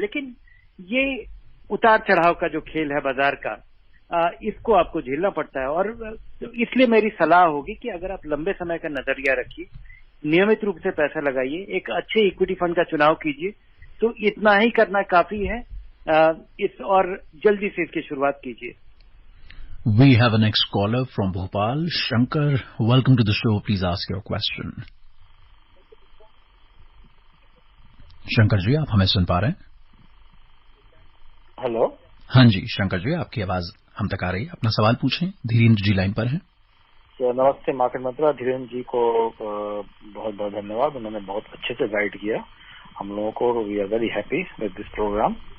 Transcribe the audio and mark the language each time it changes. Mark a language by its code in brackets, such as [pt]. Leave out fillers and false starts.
[hi] लेकिन ये उतार चढ़ाव का जो खेल है बाजार का, इसको आपको झेलना पड़ता है। और इसलिए मेरी सलाह होगी कि अगर आप लंबे समय का नजरिया रखिए, नियमित रूप से पैसा लगाइए, एक अच्छे इक्विटी फंड का चुनाव कीजिए, तो इतना ही करना काफी है। और जल्दी से इसकी शुरुआत कीजिए। [en] We have a next caller from Bhopal. Shankar, welcome to the show. Please ask your question. [hi] Shankar ji, आप हमें सुन पा रहे हैं? हेलो। हाँ जी शंकर जी, आपकी आवाज हम तक आ रही है। अपना सवाल पूछें। धीरेन्द्र जी लाइन पर हैं। नमस्ते मार्केट मंत्रा, धीरेन्द्र जी को बहुत बहुत धन्यवाद। उन्होंने बहुत अच्छे से गाइड किया हम लोगों को। [en] We are very happy with this program.